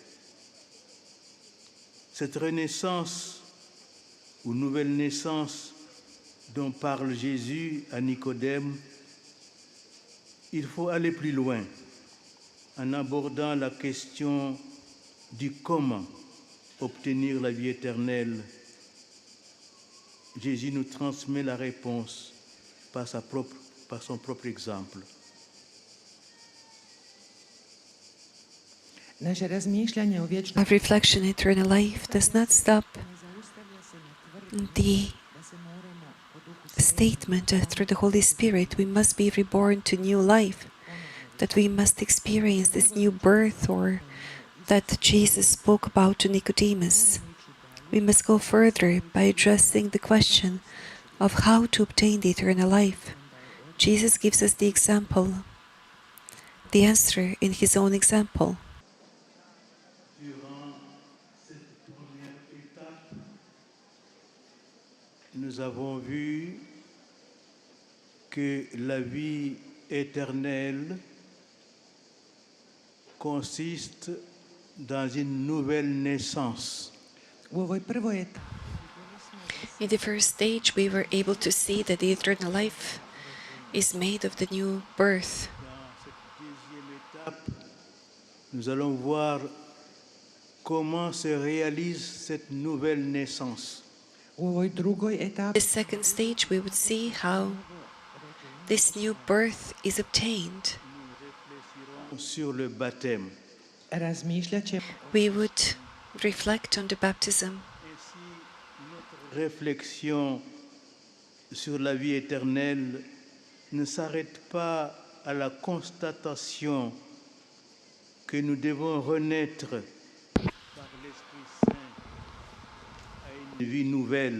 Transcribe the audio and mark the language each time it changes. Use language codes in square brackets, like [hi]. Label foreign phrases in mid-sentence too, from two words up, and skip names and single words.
[fr] Cette renaissance ou nouvelle naissance dont parle Jésus à Nicodème, il faut aller plus loin en abordant la question du comment obtenir la vie éternelle. Jésus nous transmet la réponse par sa propre par son propre exemple. [hr] Naše razmišljanje o vječnom [en] Our reflection in eternal life does not stop the statement that through the Holy Spirit we must be reborn to new life, that we must experience this new birth, or that Jesus spoke about to Nicodemus. We must go further by addressing the question of how to obtain the eternal life. Jesus gives us the example, the answer in his own example. [fr] Durant cette première étape, nous avons vu que la vie éternelle consiste dans une nouvelle naissance. [hr] u ovoj prvoj etapi. [en] In the first stage, we were able to see that the eternal life is made of the new birth. [fr] Dans cette deuxième étape, nous allons voir comment se réalise cette nouvelle naissance. [hr] U ovoj drugoj [en] The [hr] etapi [en] second stage, we would see how this new birth is obtained. [fr] Sur le baptême. [hr] razmišljat ćemo [en] We would reflect on the baptism. [fr] Ainsi, notre réflexion sur la vie éternelle ne s'arrête pas à la constatation que nous devons renaître par l'Esprit Saint à une vie nouvelle.